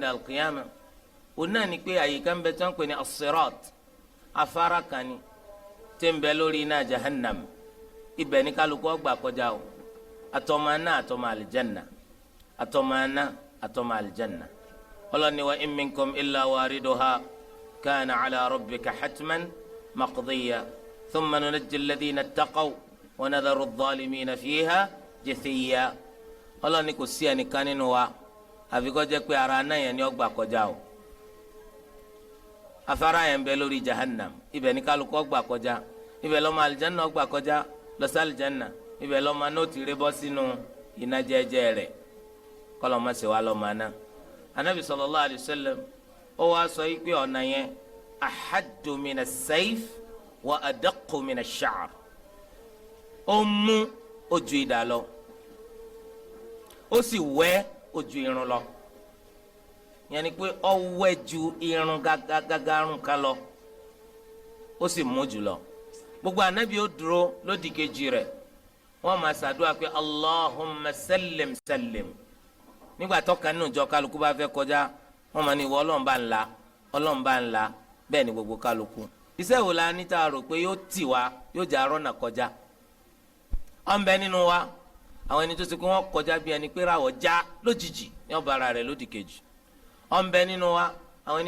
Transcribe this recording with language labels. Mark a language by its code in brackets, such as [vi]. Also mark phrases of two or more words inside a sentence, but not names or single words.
[yo] al-qiyama òun náà ni pé àyíká ń bẹ tí wọ́n ń pè ní as-sirat afárá kan ni tí ń bẹ lórí iná jahannam ibẹ̀ ní kálukú ọgbà kọjá o àtọmọ náà àtọmọ àlìjánà àtọmọ náà àtọmọ àlìjánà ọlọ́ni wa [ar] إن منكم إلا واردها كان على ربك حتما مقضيا ثم ننجي الذين اتقوا ونذر الظالمين فيها جثيا [yo] ọlọ́ni kò sí ẹnìkan nínú wa àfi kó jẹ́ pé ara náà yẹn ni ó gbà kọjá o afárá yẹn bẹ lórí jahannam ibẹ̀ ní kálukú ó gbà kọjá ibẹ̀ lọ́mọ alìjánná ó gbà kọjá lọ sí alìjánná ibẹ̀ lọ́mọ náà ti ré bọ́ sínú iná jẹ́jẹ́ rẹ̀ kọ́lọ́ ma ṣe wá lọ́mọ náà anabi [ar] صلى الله عليه وسلم [yo] ó wá sọ yìí pé ọ̀nà yẹn [ar] أحد من السيف وأدق من الشعر [yo] ó mú ojú idà lọ ó sì wẹ́ ojú irun lọ yẹn ni pé ó wẹ́ ju irun gágágágárùn kan lọ ó sì mú jù lọ gbogbo anabi ó dúró lódì kejì rẹ̀ wọ́n máa ṣàdúrà pé [ar] اللهم سلم سلم [yo] nígbà tó kan nínú ìjọ kálukú bá fẹ́ kọjá wọ́n máa ní ìwọ Ọlọ́run bá ńlá Ọlọ́run bá ńlá bẹ́ẹ̀ ni gbogbo kálukú iṣẹ́ wo la ní tá a rò pé yóò tì wá yóò jẹ́ arọ́nà kọjá ọ̀nbẹ nínú wa àwọn ẹni tó ti kó wọn kọjá bí ẹni pé ráwọ̀ já lójijì ní ọba ara rẹ̀ lódì kejì ọ̀nbẹ nínú wa àwọn ẹni